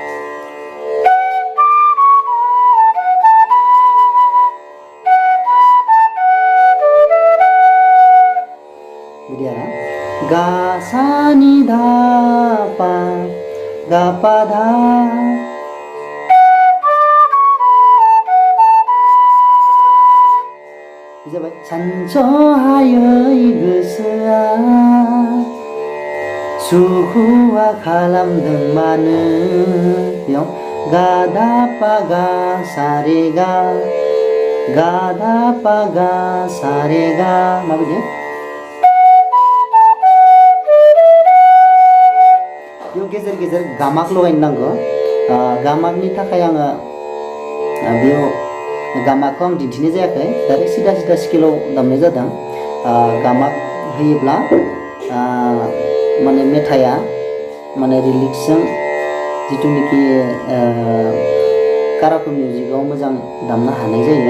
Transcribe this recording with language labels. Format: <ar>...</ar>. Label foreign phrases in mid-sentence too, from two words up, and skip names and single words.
<brx>बिदि आरो गा सा नि धा पा गा पा धा जाबाय। सानस'हायै गोसोआ सुखुआ खालामदों मानो, बेयाव गा धा पा गा सा रे गा गा धा पा गा सा रे गा माबायदि बेयाव गेजेर गेजेर गामाक लगायनो नांगौ। गामाकनि थाखाय आङो बेयाव गामाखौ आं दिन्थिनाय जायाखै, डाइरेक्ट सिदा स्केलाव दामनाय जादों। गामाक होयोब्ला माने मेथाइआ माने रिलिक्सजों जिथुनिखि काराको मिउजिकआव मोजां दामनो हानाय जायो।</brx>